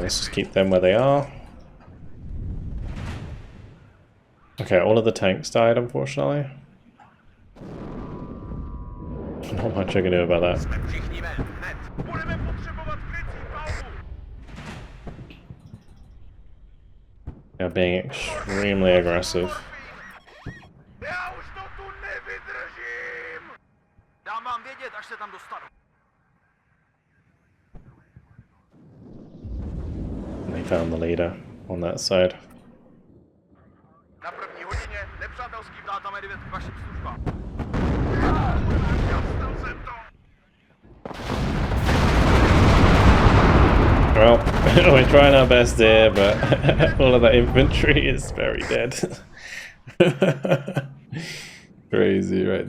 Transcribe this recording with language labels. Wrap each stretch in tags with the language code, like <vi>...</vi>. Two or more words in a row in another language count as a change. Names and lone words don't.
<en>Let's just keep them where they are. Okay, all of the tanks died, unfortunately. Not much I can do about that. They're being extremely aggressive.</en> <cs>Dám vám vědět, až se tam dostanu.</cs> <en>found the leader on that side.</en> <cs>Na první hodině nepřátelský vdátá medvěd k vašim službám.</cs> <en>Well, we're trying our best here, but all of that infantry is very dead. Crazy, right?</en>